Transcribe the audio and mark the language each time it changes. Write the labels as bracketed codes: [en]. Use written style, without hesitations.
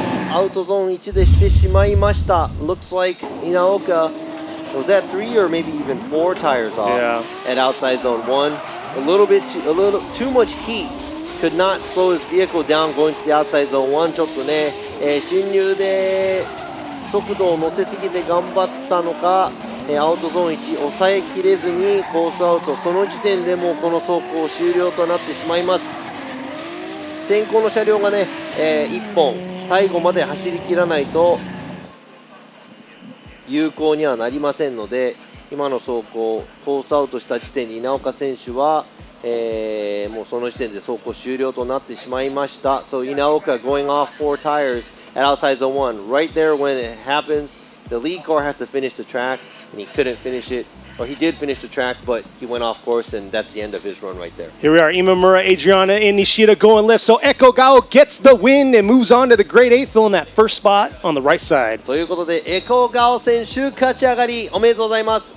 [ja] アウトゾーン1でしてしまいました。 [en] Looks like Inaoka was that 3 or maybe even 4 tires off at outside zone 1. A little too much heat could not slow his vehicle down going to the outside zone 1. [ja] ちょっとね、進入で速度を乗せすぎて頑張ったのか、アウトゾーン1抑えきれずにコースアウト、その時点でもうこの走行終了となってしまいます。先行の車両がね、1本最後まで走り切らないと有効にはなりませんので、今の走行コースアウトした時点で稲岡選手は、もうその時点で走行終了となってしまいました。 [en] So Inaoka going off 4 tires at outside zone 1. Right there when it happens, the lead car has to finish the track, and he couldn't finish it. Or he did finish the track, but he went off course, and that's the end of his run right there. Here we are, Imamura, Adriana, and Nishida going left. So Echo Gao gets the win and moves on to the grade 8, filling that first spot on the right side. [ja] ということで、エコガオ選手勝ち上がりおめでとうございます。